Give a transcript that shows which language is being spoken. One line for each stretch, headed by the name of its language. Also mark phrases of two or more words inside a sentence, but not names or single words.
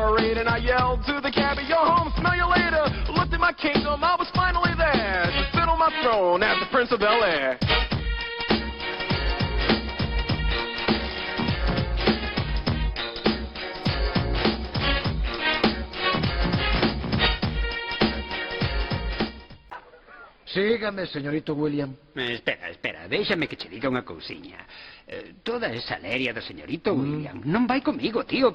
English: gate and I yelled to the cabbie, "Yo home, smell you later." Looked at my kingdom, I was finally there to sit on my throne as the Prince of Bel-Air.
Galician: Sígame, señorito William. Espera, déxame que che diga unha cousiña. Toda esa leria do señorito William non vai comigo, tío.